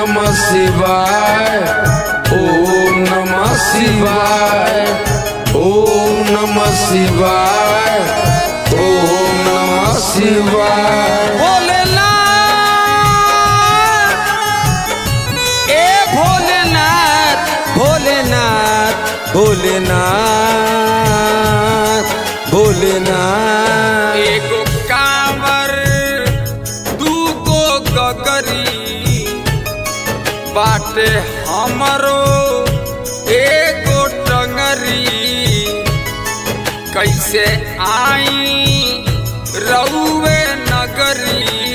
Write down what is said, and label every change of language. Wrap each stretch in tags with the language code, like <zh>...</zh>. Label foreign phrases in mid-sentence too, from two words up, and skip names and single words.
<sa>शिवाय, ओम नमः शिवाय, ओम नमः शिवाय, ओम नमः शिवाय।</sa> <bho>भोलेनाथ, ए भोलेनाथ, भोलेनाथ, भोलेनाथ, भोलेनाथ। एगो कांवर दूगो गगरी बाटे हमरो एगो टंगरी, कैसे आई रउवे नगरी।</bho>